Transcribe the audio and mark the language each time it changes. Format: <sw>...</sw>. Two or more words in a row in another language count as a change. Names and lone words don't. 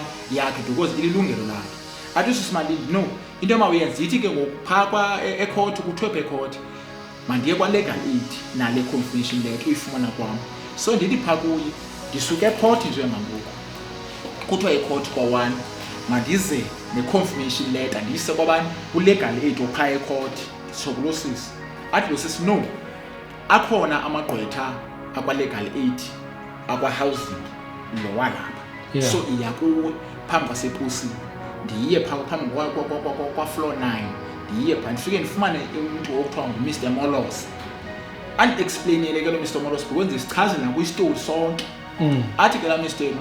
<xh>yakhe because ililungelo lakhe athi usisimalini no into emawuyenza yithi ke ngoku phaa ecourt kuthiwe ecourt mandiye kwa-</xh> <en>legal aid</en> <xh>nale</xh> <en>confirmation letter</en> <xh>uyifumana kwam so ndithi phaa kuye ndisuke ecourt nje ngangoku kuthiwa ecourt kwa-1 mandize ne-</xh> <en>confirmation letter</en> <xh>ndiyise kwabani u-</xh> <en>legal aid</en> <xh>ophaa ecourt so kulo sisi athi lo sisi no akhona amagqwetha akwa-</xh> <en>legal aid</en> <xh>akwa-housing lo walapha so iya kuwe phambi kwaseposini ndiye phambi kwa-floor 9 ndiye phaa ndifike ndifumane umntu okuthiwa ngu-Mr. Molos andiexplainele ke lo Mr. Molos because sichazela nakwistori sonke athi ke la Mr.</xh>